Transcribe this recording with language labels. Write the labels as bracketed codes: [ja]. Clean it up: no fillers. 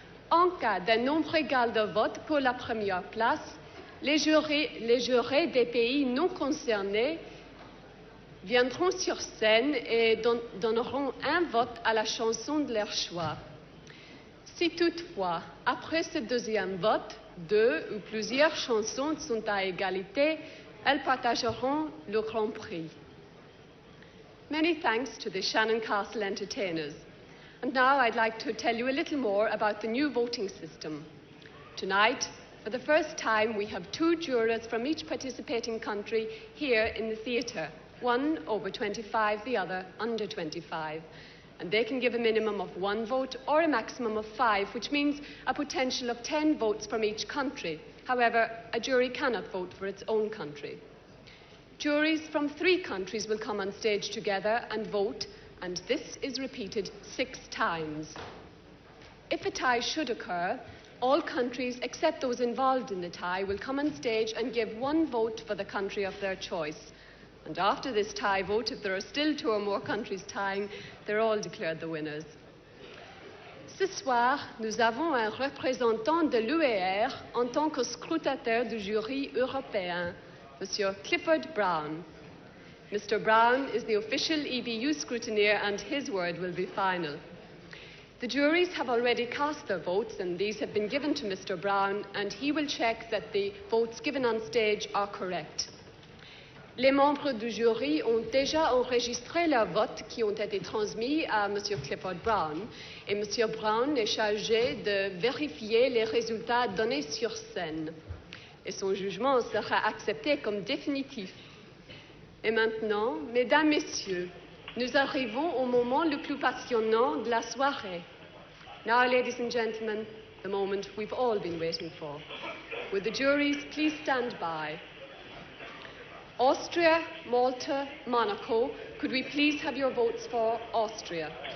[fr] En cas d'un nombre égal de votes pour la première place, les jurés des pays non concernés viendront sur scène et donneront un vote à la chanson de leur choix. Si toutefois, après ce deuxième vote, 2 ou plusieurs chansons sont à égalité, elles partageront le Grand Prix. [en] Many thanks to the Shannon Castle Entertainers. And now I'd like to tell you a little more about the new voting system. Tonight, for the first time, we have 2 jurors from each participating country here in the theatre, one over 25, the other under 25. And they can give a minimum of 1 vote or a maximum of 5, which means a potential of 10 votes from each country. However, a jury cannot vote for its own country. Juries from 3 countries will come on stage together and vote, and this is repeated 6 times. If a tie should occur, all countries except those involved in the tie will come on stage and give 1 vote for the country of their choice. And after this tie vote, if there are still 2 or more countries tying, they're all declared the winners. [fr] Ce soir, nous avons un représentant de l'UER en tant que scrutateur du jury européen, Monsieur Clifford Brown. [en] Mr. Brown is the official EBU scrutineer, and his word will be final. The juries have already cast their votes, and these have been given to Mr. Brown, and he will check that the votes given on stage are correct. [fr] Les membres du jury ont déjà enregistré leurs votes qui ont été transmis à M. Clifford Brown, et M. Brown est chargé de vérifier les résultats donnés sur scène. Et son jugement sera accepté comme définitif. Et maintenant, mesdames, messieurs, nous arrivons au moment le plus passionnant de la soirée. [en] Now, ladies and gentlemen, the moment we've all been waiting for. Would the juries please stand by? Austria, Malta, Monaco, could we please have your votes for Austria?